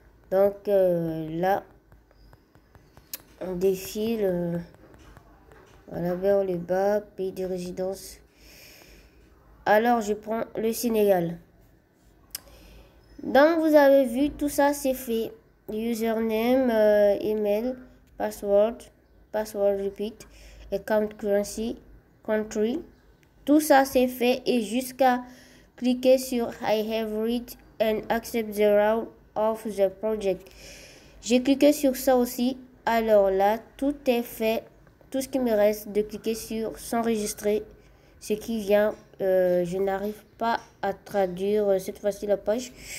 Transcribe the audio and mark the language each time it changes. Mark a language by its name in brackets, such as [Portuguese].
[French] Donc là, on défile voilà, vers le bas, pays de résidence. Alors, je prends le Sénégal. Donc, vous avez vu, tout ça, c'est fait. [English] Username, email, password, password repeat, account currency, country. [French] Tout ça, c'est fait et jusqu'à cliquer sur [English] I have read and accept the role of the project. [French] J'ai cliqué sur ça aussi. Alors là, tout est fait. Tout ce qui me reste de cliquer sur s'enregistrer. Ce qui vient, je n'arrive pas à traduire cette fois-ci la page.